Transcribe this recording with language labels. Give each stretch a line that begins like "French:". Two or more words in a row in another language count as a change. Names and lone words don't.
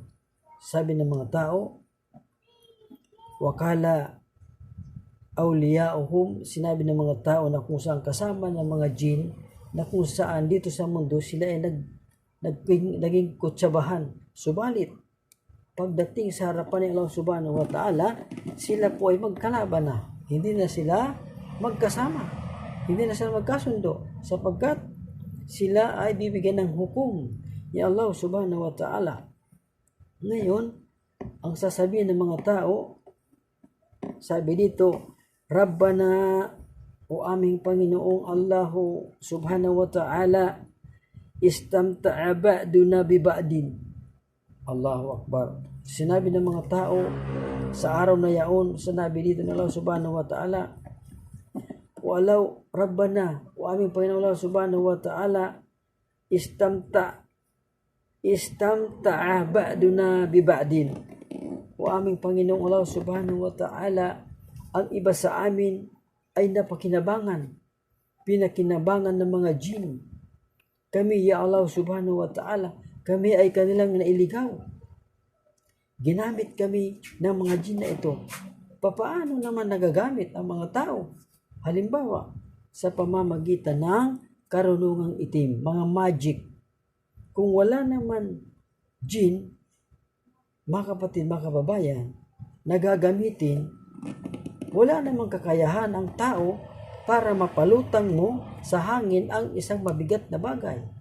Filipino: Sabi ng mga tao,
Arabic: وقال أولياؤهم,
Filipino: sinabi ng mga tao na kung saan kasama ng mga jin, na kung saan dito sa mundo sila ay naging kutsabahan. Subalit, pagdating sa harapan ng Allah
Arabic: سبحانه وتعالى,
Filipino: sila po ay magkalaban na. Hindi na sila magkasama. Hindi na sila magkasundo, sapagkat sila ay bibigyan ng hukom ni Allah
Arabic: سبحانه وتعالى.
Filipino: Ngayon, ang sasabihin ng mga tao, sabi dito, Rabbana, o aming Panginoong
Arabic: الله سبحانه وتعالى, استمتع بعضنا ببعض. الله أكبر.
Filipino: Sinabi ng mga tao sa araw na yaon, sinabi dito ng Allah
Arabic: سبحانه وتعالى, ولو ربنا,
Filipino: o aming Panginoong Allah
Arabic: سبحانه وتعالى, استمتع بعضنا ببعض.
Filipino: O aming Panginoong Allah
Arabic: سبحانه وتعالى,
Filipino: ang iba sa amin ay pinakinabangan ng mga jin. Kami,
Arabic: يا الله سبحانه وتعالى,
Filipino: kami ay kanilang nailigaw. Ginamit kami ng mga jin na ito. Papaano naman nagagamit ang mga tao? Halimbawa, sa pamamagitan ng karunungang itim, mga magic. Kung wala naman jin, mga kapatid, mga kababayan, nagagamitin, wala namang kakayahan ang tao para mapalutang mo sa hangin ang isang mabigat na bagay.